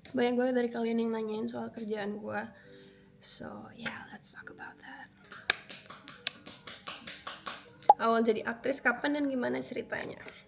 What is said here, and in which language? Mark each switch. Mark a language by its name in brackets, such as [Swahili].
[Indonesian] Banyak banget dari kalian yang nanyain soal kerjaan gue. [English] So yeah, let's talk about that. [Indonesian] Awal jadi aktris kapan dan gimana ceritanya?